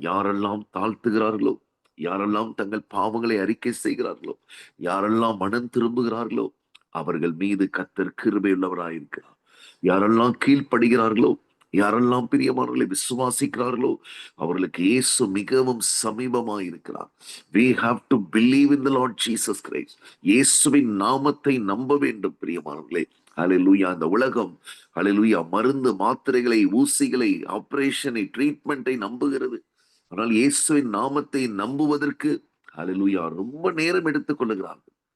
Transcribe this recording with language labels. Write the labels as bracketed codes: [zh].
[ta] யாரெல்லாம் தாழ்த்துகிறார்களோ, யாரெல்லாம் தங்கள் பாவங்களை அறிக்கை செய்கிறார்களோ, யாரெல்லாம் மனம் திரும்புகிறார்களோ அவர்கள் மீது கர்த்தர் கிருபையுள்ளவராயிருக்கிறார். யாரெல்லாம் கீழ்ப்படுகிறார்களோ, யாரெல்லாம் பிரியமானவர்களை விசுவாசிக்கிறார்களோ அவர்களுக்கு இயேசு மிகவும் சமீபமாயிருக்கிறார். [en] We have to believe in the Lord Jesus Christ. [ta] இயேசுவின் நாமத்தை நம்ப வேண்டும் பிரியமானவர்களே. ஹல்லேலூயா. இந்த உலகம் ஹல்லேலூயா மருந்து மாத்திரைகளை, ஊசிகளை, ஆபரேஷனை, ட்ரீட்மெண்ட்டை நம்புகிறது. ஆனால் இயேசுவின் நாமத்தை நம்புவதற்கு ஹல்லேலூயா ரொம்ப நேரம் எடுத்துக் கொள்ளுகிறார்கள்.